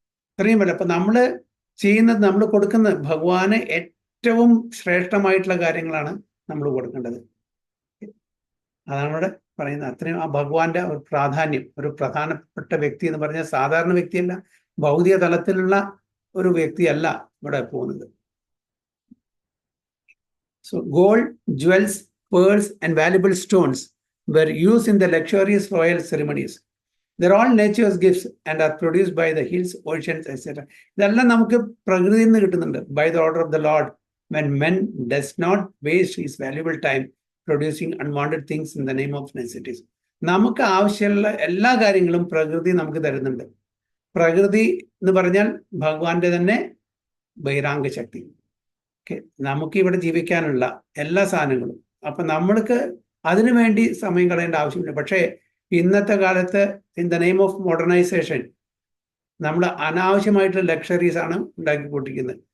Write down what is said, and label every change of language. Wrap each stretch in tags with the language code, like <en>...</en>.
<ml>ഇത്രയും വില. അപ്പൊ നമ്മൾ ചെയ്യുന്നത്, നമ്മൾ കൊടുക്കുന്നത് ഭഗവാന് ഏറ്റവും ശ്രേഷ്ഠമായിട്ടുള്ള കാര്യങ്ങളാണ് നമ്മൾ കൊടുക്കേണ്ടത്. അതാണ് ഇവിടെ പറയുന്നത്. അത്രയും ആ ഭഗവാന്റെ ഒരു പ്രാധാന്യം, ഒരു പ്രധാനപ്പെട്ട വ്യക്തി എന്ന് പറഞ്ഞാൽ സാധാരണ വ്യക്തിയല്ല, ഭൗതിക തലത്തിലുള്ള ഒരു വ്യക്തിയല്ല ഇവിടെ പോകുന്നത്.</ml> <en>So gold, jewels, pearls and valuable stones were used in the luxurious royal ceremonies. They're all nature's gifts and are produced by the hills, oceans, etc.</en> <ml>ഇതെല്ലാം നമുക്ക് പ്രകൃതിയിൽ നിന്ന് കിട്ടുന്നുണ്ട്.</ml> <en>By the order of the Lord, when man does not waste his valuable time producing unwanted things in the name of necessities.</en> <ml>നമുക്ക് ആവശ്യമുള്ള എല്ലാ കാര്യങ്ങളും പ്രകൃതി നമുക്ക് തരുന്നുണ്ട്. പ്രകൃതി എന്ന് പറഞ്ഞാൽ ഭഗവാന്റെ തന്നെ ബഹിരാംഗ ശക്തി. നമുക്ക് ഇവിടെ ജീവിക്കാനുള്ള എല്ലാ സാധനങ്ങളും. അപ്പൊ നമ്മൾക്ക് അതിനു വേണ്ടി സമയം കളയേണ്ട ആവശ്യമില്ല. പക്ഷേ ഇന്നത്തെ കാലത്ത്</ml> <en>in the name of modernisation</en> <ml>നമ്മൾ അനാവശ്യമായിട്ടുള്ള ലക്ഷറീസ് ആണ് ഉണ്ടാക്കി കൂട്ടിക്കുന്നത്.</ml>